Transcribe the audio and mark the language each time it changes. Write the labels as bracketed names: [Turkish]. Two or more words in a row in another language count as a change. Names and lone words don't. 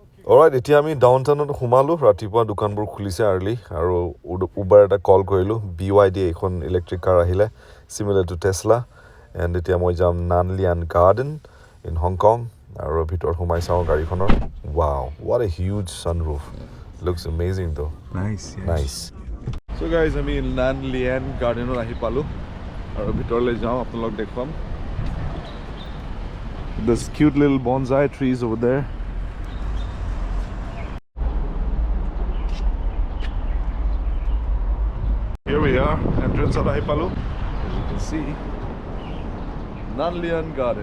[English] Alright, [Assamese] এতিয়া আমি ডাউনটাউনত সোমালো ৰাতিপুৱা দোকানবোৰ খুলিছে আৰ্লি আৰু উবাৰ এটা কল কৰিলোঁ BYD এখন [English] electric car [Assamese] আহিলে [English] similar to Tesla and [Assamese] এতিয়া মই যাম Nan Lian Garden in Hong [English] Kong [Assamese] আৰু ভিতৰত সোমাই চাওঁ গাড়ীখনৰ [English] wow what a huge sunroof looks amazing though nice so guys [Assamese] আমি Nan Lian Gardenত আহি পালো আৰু ভিতৰলৈ যাওঁ আপোনালোক দেখুৱাম [English] this cute little bonsai trees over there Here we are, entrance at Aipalu. As you can see, Nan Lian Garden.